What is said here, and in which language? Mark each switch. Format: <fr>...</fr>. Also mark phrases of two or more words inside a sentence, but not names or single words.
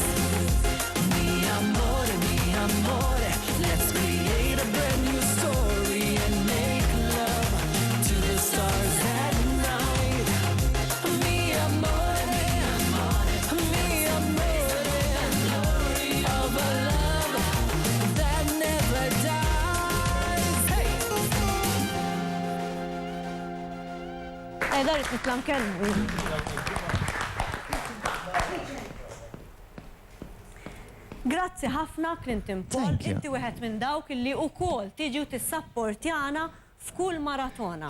<it>Mi amore,</it> <en>let's create a brand new story and make love to the stars at night.</en> <it>Mi amore,</it> <en>the glory of a love that never dies. Hey!</en> <mt>Dar nitlam kelmu. Grazzi ħafna Clinton Paul,</mt> <en>Thank you.</en> <mt>inti wieħed minn dawk illi wkoll tiġi u tissapportjana f'kull maratona.</mt>